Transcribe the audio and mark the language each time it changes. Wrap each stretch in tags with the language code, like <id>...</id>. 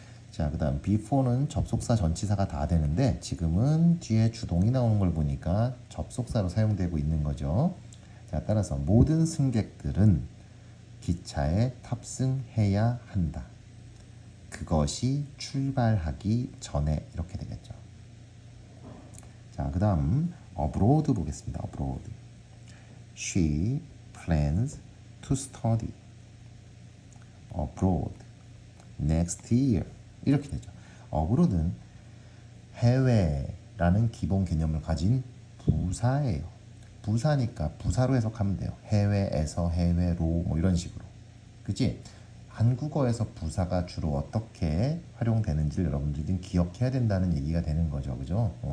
<ko>자, 그 다음 before는 접속사 전치사가 다 되는데 지금은 뒤에 주동이 나오는 걸 보니까 접속사로 사용되고 있는 거죠. 자, 따라서 모든 승객들은 기차에 탑승해야 한다. 그것이 출발하기 전에 이렇게 되겠죠. 자, 그 다음 abroad 보겠습니다. abroad.</ko> <en>She plans to study abroad next year.</en> <ko>이렇게 되죠. abroad는 해외라는 기본 개념을 가진 부사예요. 부사니까 부사로 해석하면 돼요. 해외에서 해외로 뭐 이런 식으로. 그치? 한국어에서 부사가 주로 어떻게 활용되는지를 여러분들이 기억해야 된다는 얘기가 되는 거죠. 그죠?</ko>